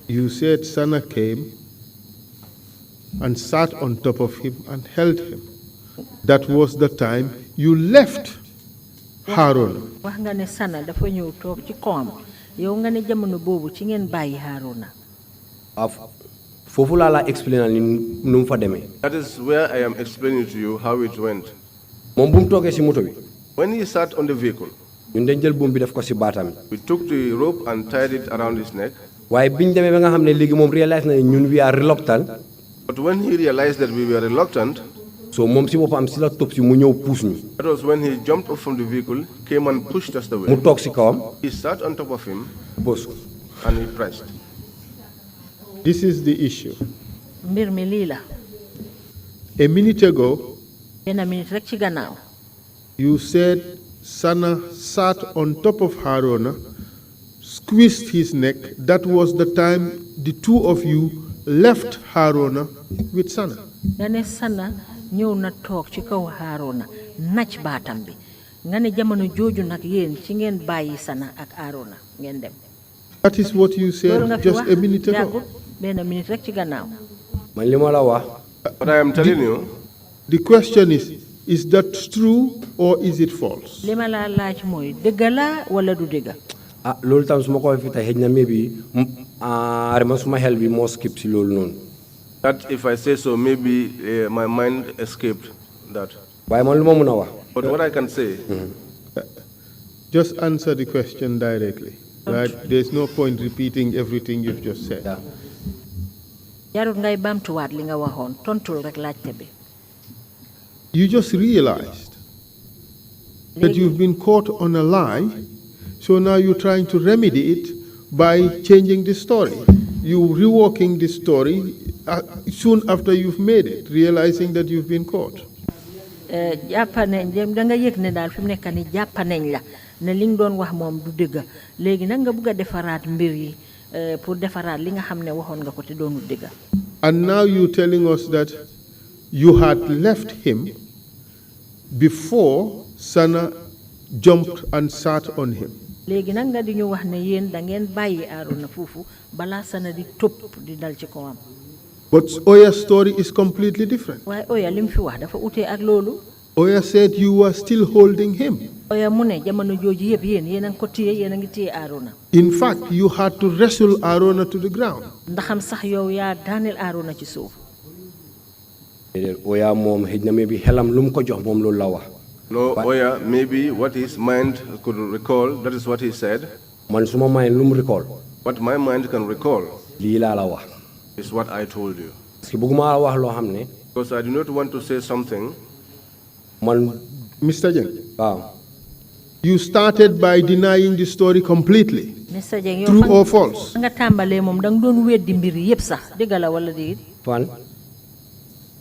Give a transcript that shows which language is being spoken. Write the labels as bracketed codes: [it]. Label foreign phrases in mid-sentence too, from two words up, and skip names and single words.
[en] You said Sana came and sat on top of him and held him. That was the time you left Haruna. [wo] wax nga ne Sana dafa ñëw toog ci kawam yow nga ne jamono boobu ci ngeen bàyyi Haruna. foofu laa la expliqué ni nu mu fa demee. [en] That is where I am explaining to you how it went. [wo] moom bu mu toogee si moto bi. [en] When he sat on the vehicle, [wo] ñun dañ jël buum bi def ko si baatam. [en] we took the rope and tied it around his neck. [wo] waaye biñ demee ba nga xam ne léegi moom réalise na ne ñun [en] we are reluctant. But when he realized that we were reluctant, [wo] so moom si boppam si la topp si mu ñëw puus ñu. [en] that was when he jumped off from the vehicle, came and pushed us [wo] mu [en] away. [wo] toog si kawam. [en] He sat on top of him [wo] bës ko. [en] and he pressed. This is the issue. [wo] mbir mi lii la. [en] A minute ago, [wo] benn minute rek ci gannaaw. [en] you said Sana sat on top of Haruna, squeezed his neck. That was the time the two of you left Haruna with Sana. [wo] nga ne Sana ñëw na toog ci kaw Haruna nacc baatam bi nga ne jamono jooju nag yéen ci ngeen bàyyi Sana ak Haruna ngeen dem. [en] That is what you [wo] loolu nga [en] said [wo] fi [en] just [wo] wax [en] a minute [wo] yàggut [en] ago. [wo] benn minute rek ci gannaaw. man li ma la wax. [en] But I am telling you, The question is that true or is it false? [wo] li ma laa laaj mooy dëgg la wala du dëgg. loolu tam su ma ko fi tey xëj na maybe rema suma xel bi moo skip si loolu noonu. [en] that if I say so, maybe my mind escaped that. [wo] waaye man lu ma mun a wax. [en] But what I can say, Just answer the question directly. Right? There's no point repeating everything you've just said. Yeah. [wo] jarut ngay baamtuwaat li nga waxoon tontul rek laajte bi. [en] You just realized that you've been caught on a lie, so now you're trying to remedy it by changing the story. You're reworking the story soon after you've made it, realizing that you've been caught. [wo] jàppa nañ da nga yëg ne daal fi mu nekk ni jàppa nañ la ne li nga doon wax moom du dëgg léegi nag nga bëgg a defaraat mbir yi pour defaraat li nga xam ne waxoon nga ko te doonul dëgg. [en] And now you're telling us that you had left him before Sana jumped and sat on him. [wo] léegi nag nga di ñu wax ne yéen da ngeen bàyyi Arona foofu balaa Sana di topp di dal ci kawam. [en] But Oya's story is completely different. [wo] waaye Oya li mu fi wax dafa utee ak loolu. [en] Oya said you were still holding him. [wo] Oya mu ne jamono jooju yëpp yéen a ngi ko téye yéen a ngi téye Arona. [en] In fact, you had to wrestle Arona to the ground. [wo] ndaxam sax yow yaa daaneel Arona ci suuf. déedéet Oya moom xëj na maybe xelam lu mu ko jox moom loolu la wax. [en] no, Oya, maybe what his mind could recall, that is what he said. [wo] man suma mind lu mu recall. [en] What my mind can recall [wo] lii laa la wax. [en] is what I told you. [wo] parce que bëgguma wax loo xam ne. [en] Because I do not want to say something. [wo] man. [en] Mr. Jeng, [wo] waaw. [en] you started by denying the story completely. Mr. [wo] Jeng yow [en] True or false? [wo] nga tàmbalee moom da nga doon weddi mbir yëpp sax dëgg la wala déet.